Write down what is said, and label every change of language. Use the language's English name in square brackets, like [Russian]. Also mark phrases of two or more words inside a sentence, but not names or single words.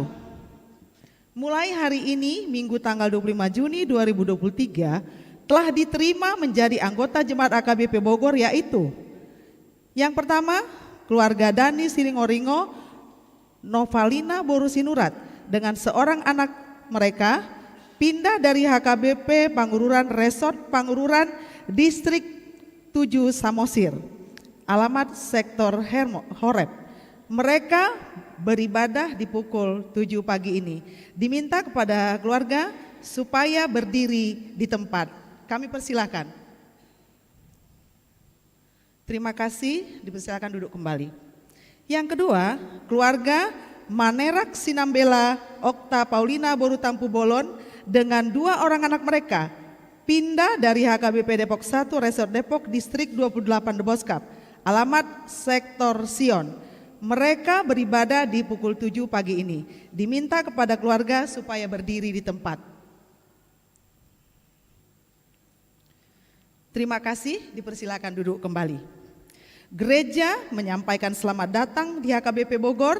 [Indonesian] Mulai hari ini, Minggu tanggal 25 Juni 2023, telah diterima menjadi anggota jemaat AKBP Bogor, yaitu yang pertama, keluarga Dani Siringoringo Novalina Borusinurat dengan seorang anak mereka pindah dari HKBP Pangururan Resort Pangururan Distrik 7 Samosir, alamat sektor Horeb. Mereka beribadah di pukul 7 pagi ini. Diminta kepada keluarga supaya berdiri di tempat. Kami persilakan. Terima kasih, dipersilakan duduk kembali. Yang kedua, keluarga Manerak Sinambela Okta Paulina Borutampu Bolon dengan 2 orang anak mereka pindah dari HKBP Depok 1 Resort Depok Distrik 28 Deboskap, alamat sektor Sion. Mereka beribadah di pukul 7 pagi ini. Diminta kepada keluarga supaya berdiri di tempat. Terima kasih, dipersilakan duduk kembali. Gereja menyampaikan selamat datang di HKBP Bogor.